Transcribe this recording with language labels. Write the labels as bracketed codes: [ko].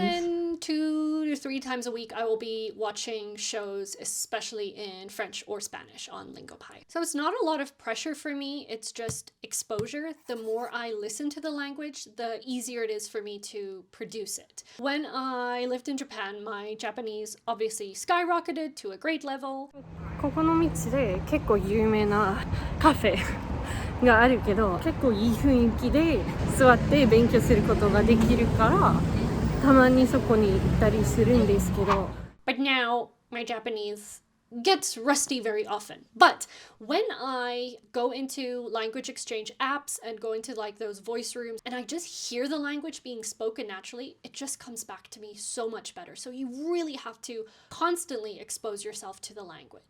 [en] And then 2 to 3 times a week, I will be watching shows, especially in French or Spanish on Lingopie. So it's not a lot of pressure for me, it's just exposure. The more I listen to the language, the easier it is for me to produce it. When I lived in Japan, my Japanese obviously skyrocketed to a great level. [ja] ここの道で結構有名なカフェがあるけど、結構いい雰囲気で座って勉強することができるから、たまにそこに行ったりするんですけど。 [en] But now my Japanese gets rusty very often. But when I go into language exchange apps and go into like those voice rooms and I just hear the language being spoken naturally, it just comes back to me so much better. So you really have to constantly expose yourself to the language.